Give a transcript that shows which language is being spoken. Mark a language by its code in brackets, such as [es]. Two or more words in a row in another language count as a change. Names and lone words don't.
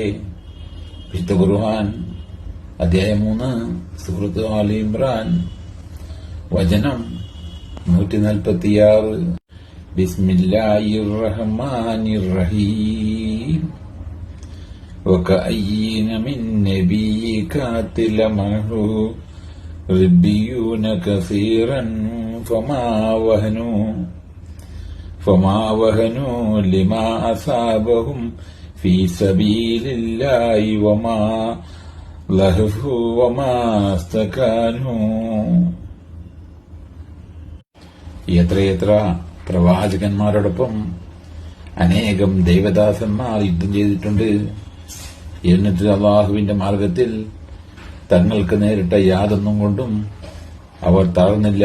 [ml] വിശുദ്ധ ഖുർആൻ അധ്യായം 3 സൂറത്ത് ആൽ ഇംറാൻ വചനം 146. [ar] بسم الله الرحمن الرحيم. وكأين من نبي قاتل معه ربيون كثير فما وهنوا لما أصابهم في سبيل الله وما لهفوا وما استكانوا. [ml] എത്രയെത്ര പ്രവാചകന്മാരോടൊപ്പം അനേകം ദൈവദാസന്മാർ യുദ്ധം ചെയ്തിട്ടുണ്ട്. എന്നിട്ട് അള്ളാഹുവിന്റെ മാർഗത്തിൽ തങ്ങൾക്ക് നേരിട്ട യാതൊന്നും കൊണ്ടും അവർ തളർന്നില്ല.